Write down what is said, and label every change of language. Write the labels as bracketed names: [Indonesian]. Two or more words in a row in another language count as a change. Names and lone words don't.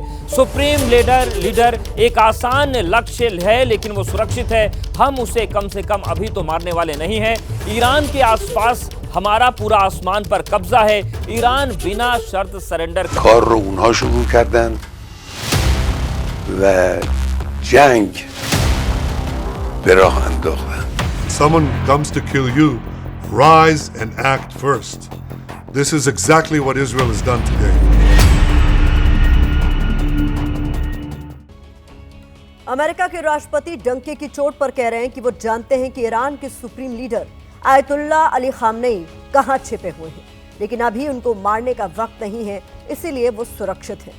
[Hindi] सुप्रीम लीडर एक आसान लक्ष्य है, लेकिन वो सुरक्षित है। हम उसे कम से कम अभी तो मारने वाले नहीं हैं। ईरान के आसपास हमारा पूरा आसमान पर कब्जा है। ईरान बिना शर्त सरेंडर [Persian] کار رو اونها شروع کردن و جنگ به راه انداختن. [English] Someone comes to kill you, rise and act first. This is exactly what Israel has done today. [Hindi] अमेरिका के राष्ट्रपति डंके की चोट पर कह रहे हैं कि वो जानते हैं कि ईरान के सुप्रीम लीडर आयतुल्ला अली खामनेई कहां छिपे हुए हैं, लेकिन अभी उनको मारने का वक्त नहीं है, इसीलिए वो सुरक्षित हैं।